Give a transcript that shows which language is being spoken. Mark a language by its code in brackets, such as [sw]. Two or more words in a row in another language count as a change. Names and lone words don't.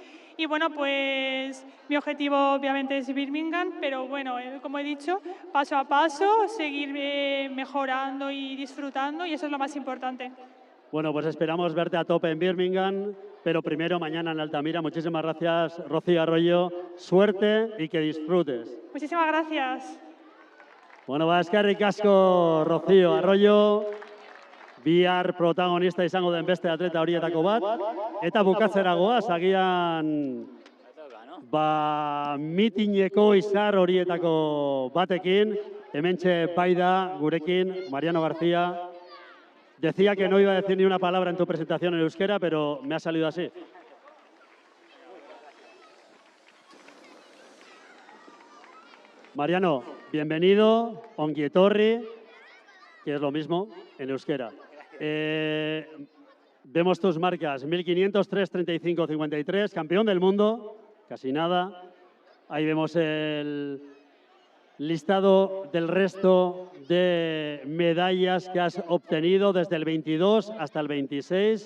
[es] Y bueno, pues mi objetivo obviamente es Birmingham, pero bueno, como he dicho, paso a paso, seguir mejorando y disfrutando y eso es lo más importante. Bueno, pues esperamos verte a tope en Birmingham, pero primero mañana en Altamira. Muchísimas gracias, Rocío Arroyo. Suerte y que disfrutes. Muchísimas gracias. [eu] Bueno, eskerrik asko Rocío Arroyo, bihar protagonista izango den beste atleta horietako bat, eta bukatzera goaz, agian mitineko izar horietako batekin, hementxe bai da gurekin, Mariano García. [es] Decía que no iba a decir ni una palabra en tu presentación en euskera, pero me ha salido así. Mariano, bienvenido, [eu] ongi etorri, [es] que es lo mismo en euskera. Vemos tus marcas, 1500, 3:35, 53, campeón del mundo, casi nada. Ahí vemos el listado del resto de medallas que has obtenido desde el 22 hasta el 26.